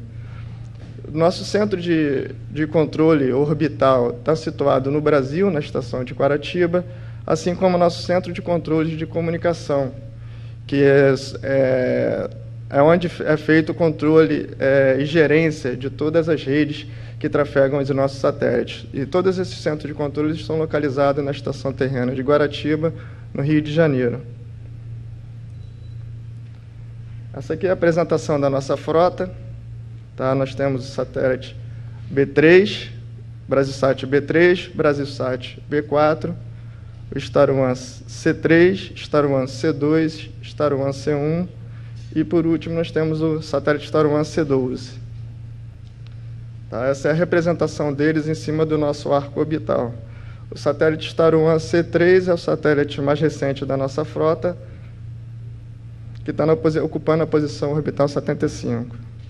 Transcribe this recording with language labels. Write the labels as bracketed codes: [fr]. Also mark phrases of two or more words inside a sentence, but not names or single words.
[pt] Nosso centro de controle orbital está situado no Brasil, na estação de Guaratiba, assim como nosso centro de controle de comunicação, que é onde é feito o controle e gerência de todas as redes que trafegam os nossos satélites. E todos esses centros de controle estão localizados na estação terrena de Guaratiba, no Rio de Janeiro. Essa aqui é a apresentação da nossa frota. Tá? Nós temos o satélite B3, Brasilsat B3, Brasilsat B4, o Star One C3, Star One C2, Star One C1 e, por último, nós temos o satélite Star One C12. Tá? Essa é a representação deles em cima do nosso arco orbital. O satélite Star One C3 é o satélite mais recente da nossa frota, que está ocupando a posição orbital 75.